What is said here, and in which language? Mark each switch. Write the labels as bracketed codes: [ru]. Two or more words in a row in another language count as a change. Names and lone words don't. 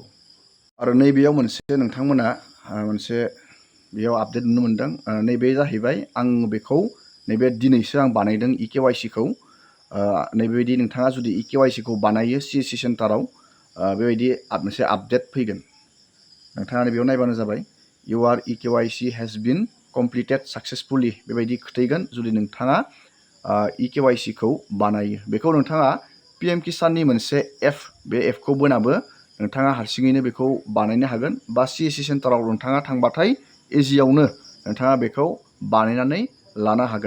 [brx] आरो नैबेयाव मोनसे नोंथांमोना मोनसे बेयाव आपडेट नुनो मोनदों। नैबे जाहैबाय आं बेखौ नैबे दिनैसो आं बानायदों EKYC खौ। नैबेबायदि नोंथाङा जुदि EKYC खौ बानायो CSC सेन्टाराव बेबायदि मोनसे आपडेट फैगोन। नोंथाङा बेयाव नायबानो जाबाय। [en] Your EKYC has been completed successfully [brx] बेबायदि खोथैगोन जुदि नोंथाङा EKYC खौ बानायो। बेखौ नोंथाङा PM किसाननि मोनसे एप, बे एपखौ बोनाबो नोंथाङा हारसिङैनो बेखौ बानायनो हागोन। बा CSC सेन्टाराव नोंथाङा थांबाथाय इजियावनो नोंथाङा बेखौ बानायनानै लानो हागोन।